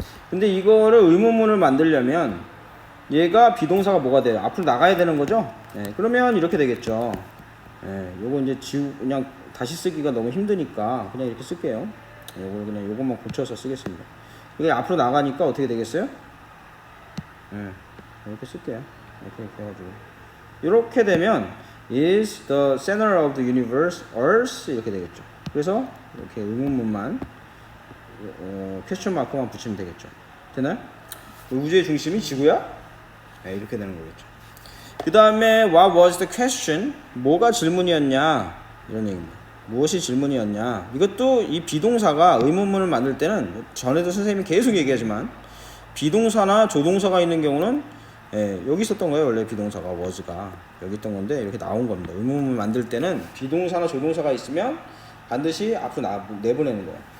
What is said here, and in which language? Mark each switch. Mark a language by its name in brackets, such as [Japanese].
[Korean] 근데 이거를 의문문을 만들려면 얘가 비동사가 뭐가 돼요? 앞으로 나가야 되는 거죠? 그러면 이렇게 되겠죠. 요거 이제 그냥 다시 쓰기가 너무 힘드니까 그냥 이렇게 쓸게요. 요걸 그냥 요것만 고쳐서 쓰겠습니다. 이게 앞으로 나가니까 어떻게 되겠어요? 이렇게 쓸게요. 이렇게 해가지고 이렇게 되면 [English] is the center of the universe earth [Korean] 이렇게 되겠죠. 그래서 이렇게 의문문만 퀘스천 마크만 붙이면 되겠죠. 되나요? 우주의 중심이 지구야? 이렇게 되는 거겠죠. [English] 그 다음에 what was the question? [Korean] 뭐가 질문이었냐? 이런 얘기입니다. 무엇이 질문이었냐? 이것도 이 비동사가 의문문을 만들 때는 전에도 선생님이 계속 얘기하지만 비동사나 조동사가 있는 경우는 여기 있었던 거예요. 원래 비동사가 was가 여기 있던 건데 이렇게 나온 겁니다. 의문문 만들 때는 비동사나 조동사가 있으면 반드시 앞으로 내보내는 거예요.